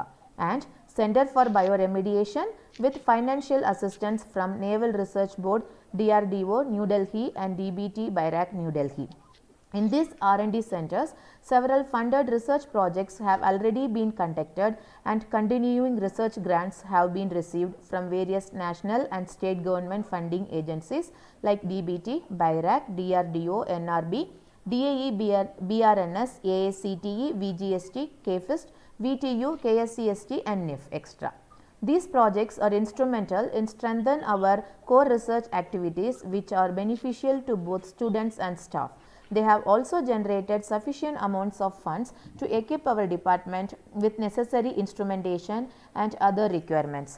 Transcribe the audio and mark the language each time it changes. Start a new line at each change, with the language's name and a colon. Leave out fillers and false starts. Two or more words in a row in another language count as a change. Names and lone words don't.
English: And Center for Bioremediation with financial assistance from Naval Research Board, DRDO, New Delhi, and DBT, BIRAC, New Delhi. In these R&D centers, several funded research projects have already been conducted and continuing research grants have been received from various national and state government funding agencies like DBT, BIRAC, DRDO, NRB, DAE, BRNS, AICTE, VGST, KFIST, VTU, KSCST, and NIF, etc. These projects are instrumental in strengthening our core research activities, which are beneficial to both students and staff. They have also generated sufficient amounts of funds to equip our department with necessary instrumentation and other requirements.